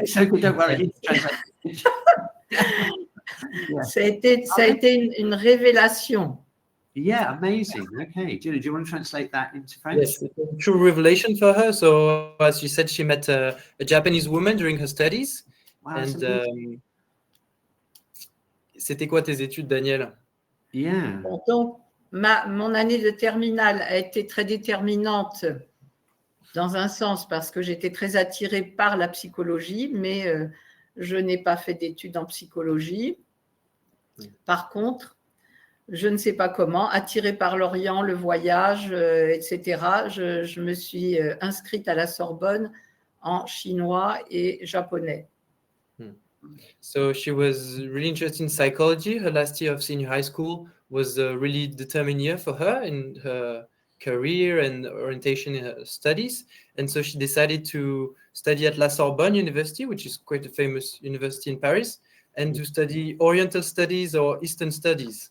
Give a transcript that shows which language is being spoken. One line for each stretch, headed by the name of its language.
English: It's okay, don't worry.
French: Ça a été une révélation.
English: Yeah, amazing. Okay, Julie, do you want to translate that into French? Yes, it's a true revelation for her. So, as you said, she met a Japanese woman during her studies. Wow,
French: and c'était quoi tes études, Danielle?
English: Yeah.
French: Bon, donc, mon année de terminale a été très déterminante dans un sens parce que j'étais très attirée par la psychologie, mais je n'ai pas fait d'études en psychologie. Par contre, je ne sais pas comment, attirée par l'Orient, le voyage, etc., je me suis inscrite à la Sorbonne en chinois et japonais.
English: So she was really interested in psychology. Her last year of senior high school was a really determined year for her in her career and orientation in her studies. And so she decided to study at La Sorbonne University, which is quite a famous university in Paris, and to study Oriental studies or Eastern studies.